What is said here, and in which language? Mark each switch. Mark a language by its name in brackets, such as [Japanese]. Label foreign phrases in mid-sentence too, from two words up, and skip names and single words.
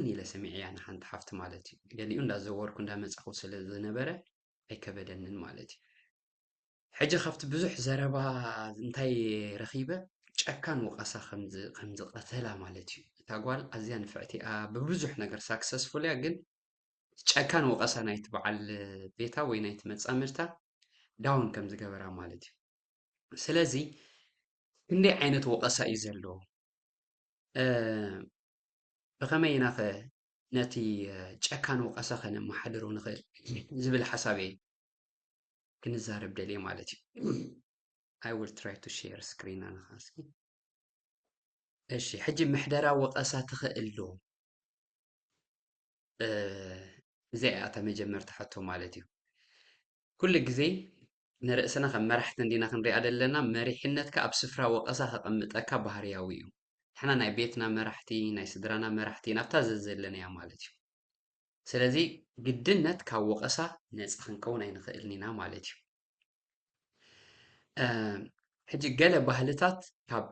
[Tigrinya] ኢለ ሰሚዐ እያ ንሓንቲ ሓፍቲ ማለት እዩ ገሊኡ እንዳዘወርኩ እንዳመፀኹ ስለ ዝነበረ ኣይከበደንን ማለት እዩ ሕጂ ካብቲ ብዙሕ ዘረባ እንታይ ረኺበ ጨካን ወቐሳ ከምዚ ቀተላ ማለት እዩ እታ ጓል ኣዝያ ንፍዕቲ እያ ብብዙሕ ነገር ሳክሰስፉል እያ ግን ጨካን ወቐሳ ናይቲ በዓል ቤታ ወይ ናይቲ መፃምድታ ዳውን ከም ዝገበራ ማለት እዩ ስለዚ ክንደይ ዓይነት ወቐሳ እዩ ዘለዎ ብኸመይ ኢና ኸ ነቲ ጨካን ወቐሳ ከነመሓድሮ ንኽእል ዝብል ሓሳብ እየ ክንዛረብ ደልየ ማለት እዩ [English] I will try to share screen [Tigrinya] ኣነኻ እስኪ እሺ ሕጂ ምሕደራ ወቐሳ ትኽእል ዶ እዚኣ እታ መጀመርቲ ሕቶ ማለት እዩ ኩሉ ግዜ ንርእስና ከም መራሕቲ እንዲና ክንሪኣ ዘለና መሪሕነትካ ኣብ ስፍራ ወቐሳ ከቐምጠካ ባህርያዊ እዩ ንሕና ናይ ቤትና መራሕቲ ናይ ስድራና መራሕቲ ናብታ ዘዘለና እያ ማለት እዩ ስለዚ ግድነት ካብ ወቐሳ ነፃ ክንከውን ኣይንኽእልን ኢና ማለት እዩ ሕጂ ገለ ባህልታት ካብ